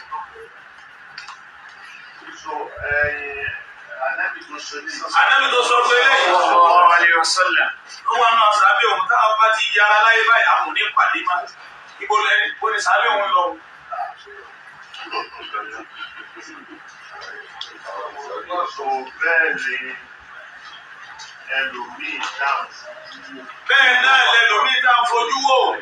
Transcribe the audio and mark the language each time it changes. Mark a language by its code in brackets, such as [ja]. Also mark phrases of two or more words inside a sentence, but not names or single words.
[yo] Ànábì tó sọ pé [ar] صلى الله عليه وسلم [yo] ó wà náà sábẹ́ òun táwọn bá ti yára láyé báyìí àwọn ò ní pàdé má ibo ní sábẹ́ òun lọ. Bẹ́ẹ̀ náà lẹ́lòmíì dáhùn fojú wò.